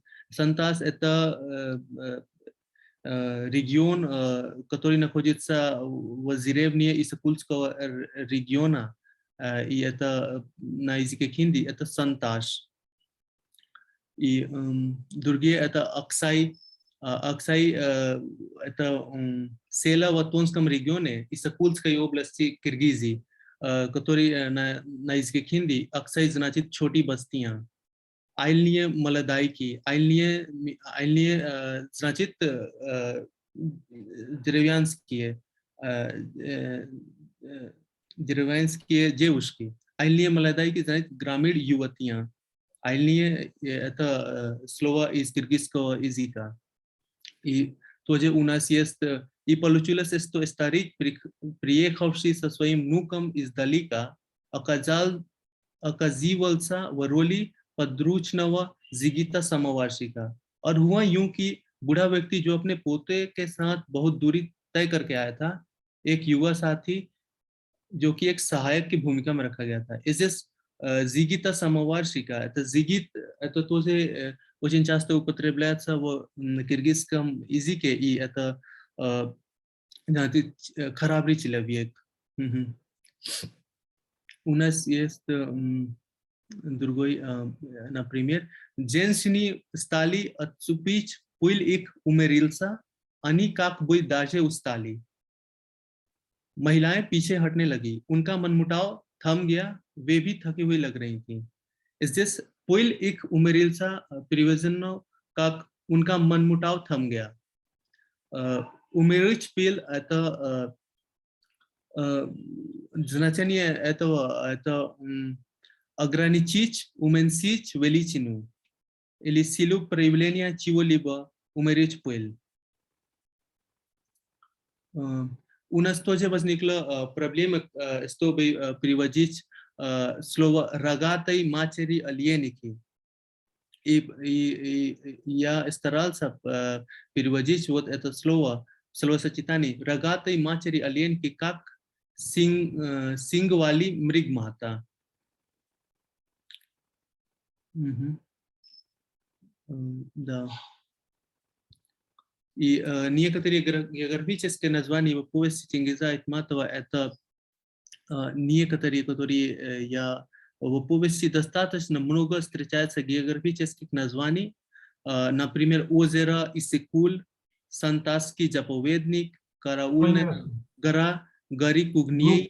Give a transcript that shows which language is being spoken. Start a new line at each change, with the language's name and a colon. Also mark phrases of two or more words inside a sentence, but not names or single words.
Russian: Сантас это регион, который находится в деревне Исакульского региона, и это на языке хинди это Санташ. И другие это Аксай. Аксай это села в Тонском регионе Исакульской области Киргизии, который на языке хинди Аксай значит
Hindi: छोटी बस्तियां.
Russian: Айльные молодайки, айльные значит деревенские девушки. Айльные молодайки значит
Hindi: ग्रामीण युवतियां.
Russian: Айльные это слово из киргизского языка. И тоже у нас есть и получилось, что старик, приехавший со своим внуком издалека, оказывался в роли подручного джигита самоварщика.
Hindi: और हुआ यूं कि बूढ़ा व्यक्ति जो अपने पोते के साथ बहुत दूरी तय करके आया था, एक युवा साथी जो कि एक सहायक की भूमिका में रखा गया था.
Russian: Здесь зигита самоварщика, это зигит, это тоже очень часто употребляется в киргизском языке, и это храбрый человек. У нас есть другой, например, женщины стали отступить, пыль их умерился, они как бы даже устали.
Hindi: महिलाएं पीछे हटने लगी, उनका मनमुटाव थम गया, वे भी थकी हुई लग रही थी.
Russian: Здесь пыль их умерился переведено как
Hindi: उनका मनमुटाव थम गया.
Russian: Умерить пыль это значение этого это ограничить, уменьшить величину или силу проявления чего-либо, умерить пыль. У нас тоже возникла проблема, чтобы переводить слово «рогатой матери оленики». И я старался переводить вот это слово, словосочетание «рогатой матери оленики» как
Hindi: «सींग वाली मृग माता».
Russian: Да. И некоторые географические названия в повести Чингиза Айтматова это некоторые, которые я в повести достаточно много встречается географических названий, например, озеро Иссык-Куль, Сантасский заповедник, Караульная гора, горы Кугней.